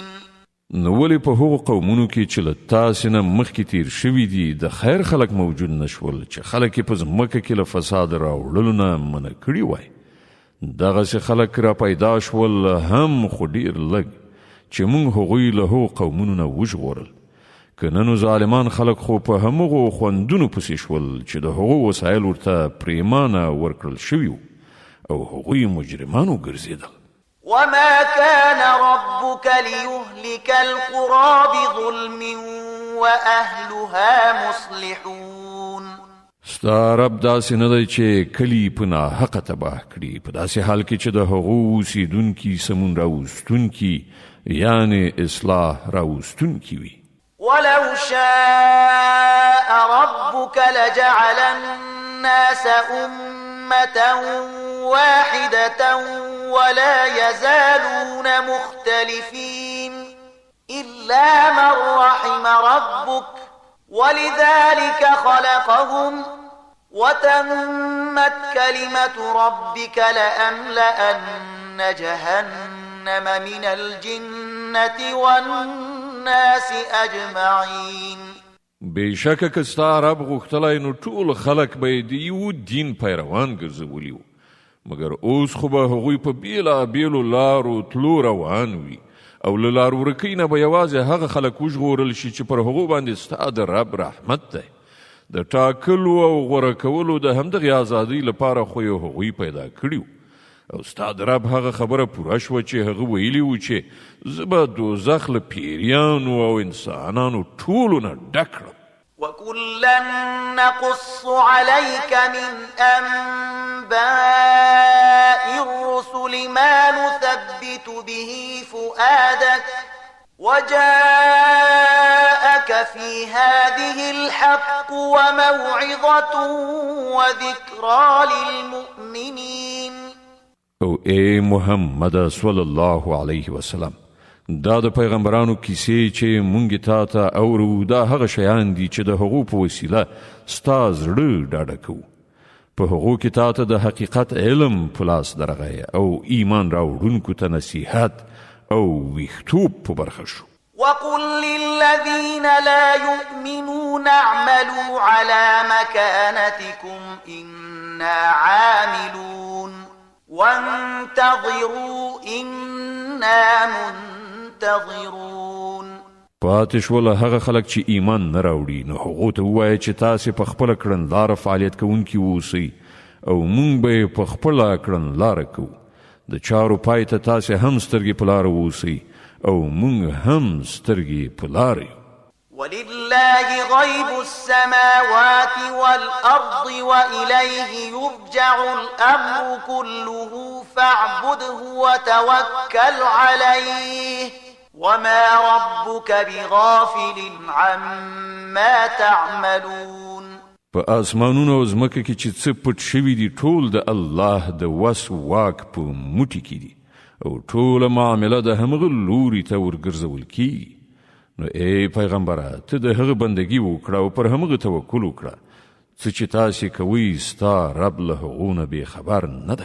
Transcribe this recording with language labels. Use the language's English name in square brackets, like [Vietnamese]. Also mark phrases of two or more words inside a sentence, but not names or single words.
[Pashto] نو ولې په هغو قومونو کې چې له تاسې نه مخکې تیر شوي دي د خیر خلک موجود نشول چې خلک یې په ځمکه کې له فساد راوړلو نه منع کړي وای. دغسې خلک را پیدا شول هم خو ډېر لږ چې موږ هغوی له هغو قومونو نه وژغورل. که نه نو ظالمان خلک خو په همغو خوندونو پسې شول چې د هغو وسایل ورته پریمانه ورکړل شوي او هغوی مجرمان وګرځېدل. [Arabic] وما كان ربك ليهلك القرى بظلم وأهلها مصلحون. [Pashto] ستا رب داسې نه دی چې کلي په ناحقه تباه کړي په داسې حال کې چې د هغو اوسېدونکي سمون راوستونکي یعنې اصلاح راوستونکي وي. [Arabic] ولو شاء ربك لجعل الناس أمة واحدة ولا يزالون مختلفين إلا من رحم ربك ولذلك خلقهم وتمت كلمة ربك لأملأن جهنم من الجنة والناس أجمعين. [Pashto] بېشکه که ستا رب غوښتلی نو ټول خلک به د یو دین پیروان ګرځولي وو مګر اوس خو به هغوی په بېلابېلو لارو تلو روان وي او له لار ورکۍ نه به یوازې هغه خلک وژغورل شي چې پر هغو باندې ستا د رب رحمت دی. د ټاکلو او غوره کولو د همدغې ازادۍ لپاره خو یې هغوی پیدا کړي او ستا د رب هغه خبره پوره شوه چې هغه ویلي وو چې زه به دوزخ له پیریانو او انسانانو ټولو نه ډک کړم. [Arabic] وكلا نقص عليك من أنباء الرسل ما نثبت به فؤادك وجاءك في هذه الحق وموعظة وذكرى للمؤمنين. [Pashto] او اے محمد [Arabic] صلی الله علیه وسلم [Pashto] دا د پیغمبرانو کیسې چې مونږ تا ته اورو دا هغه شیان دي چې د هغو په وسیله ستا زړه ډاډه کوو. په هغو کې تا ته د حقیقت علم په لاس درغی او ایمان راوړونکو ته نصیحت او ویښتوب په برخه شو. [Arabic] وقل للذين لا يؤمنون اعملوا على مكانتكم إنا عاملون وانتظروا إنا منتظرون. [Pashto] پاتې شول هغه خلک چې ایمان نه راوړي، نو هغو ته ووایه چې تاسې په خپله کړنلاره فعالیت کوونکي اوسئ او موږ به یې په خپله کړنلاره کوو. د چارو پای ته تاسې هم سترګې په لاره اوسئ او موږ هم سترګې په لاره یو. [Arabic] ولله غيب السماوات والأرض وإليه يرجع الأمر كله فاعبده وتوكل عليه وما ربك بغافل عما تعملون. [Pashto] په اسمانونو او ځمکه کې چې څه پټ شوي دي ټول د الله د وس واک په موټي کې دي او ټوله معامله د همغه لوري ته ورګرځول کیږي. نو ای پیغمبره، ته د هغه بندگی وکړه او پر همغه توکل وکړه. څه چې تاسې کوئ ستا رب له هغو نه بې خبر نه دی.